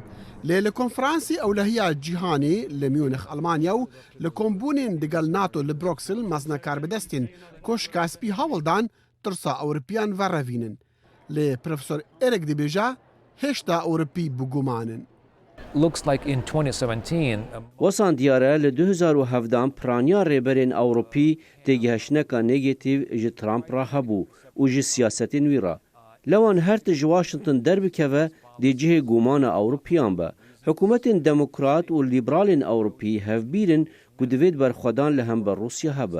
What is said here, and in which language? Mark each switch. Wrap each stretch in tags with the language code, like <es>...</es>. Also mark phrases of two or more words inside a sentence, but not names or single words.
<ku>Lê li konferansê ewlehiya cîhanê li Munich Almanya û li kombûnên digel NATO li Bruxelles mezne karbidestên Koşka spî hewildan tirsa Ewropiyan verrevînin. Lê Profesor Eric dibêje hêşta Ewropî bigumanin.</ku> <en>Looks like in 2017</en> <ku>Wesan diyar e li 2017 piraniya rêberên Ewropî têgihişneka negatîv ji Trump re hebû û ji siyasetên wî re. Lewan her ti ji Washington derbikeve dê cihê gomana Ewropiyan be. Hikûmetên demokrat û lîberalên Ewropî hevbîrin ku divêt berxwedan li hember Rûsya hebe.</ku>